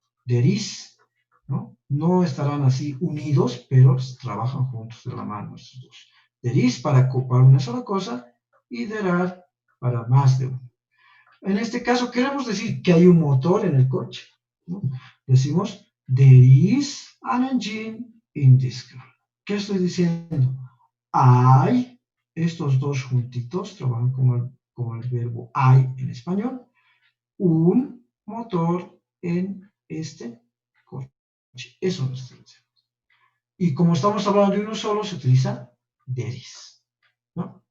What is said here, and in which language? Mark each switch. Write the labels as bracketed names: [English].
[Spanish] There is, ¿no? No estarán así unidos, pero trabajan juntos de la mano estos dos. There is para una sola cosa y there are para más de uno. En este caso queremos decir que hay un motor en el coche, ¿no? Decimos, [English] there is an engine in this car. [Spanish] ¿Qué estoy diciendo? Hay, estos dos juntitos trabajan como el verbo hay en español, un motor en este coche. Eso no está diciendo. Y como estamos hablando de uno solo, se utiliza there is, ¿no?